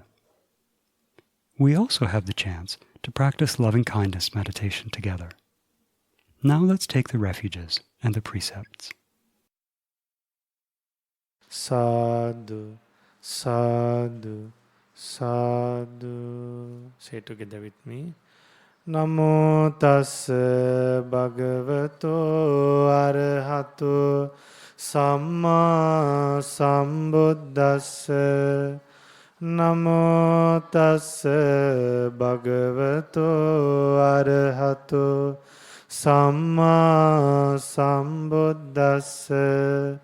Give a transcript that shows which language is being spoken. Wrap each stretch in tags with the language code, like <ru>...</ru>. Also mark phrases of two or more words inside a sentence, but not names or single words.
<en>We also have the chance to practice loving-kindness meditation together. Now let's take the refuges and the precepts.</en> <pi>Sadhu, sadhu, sadhu.</pi> <en>Say together with me.</en> <pi>Namo tassa bhagavato arahato samma sambuddhassa. Namo tassa bhagavato arahato samma sambuddhassa.</pi>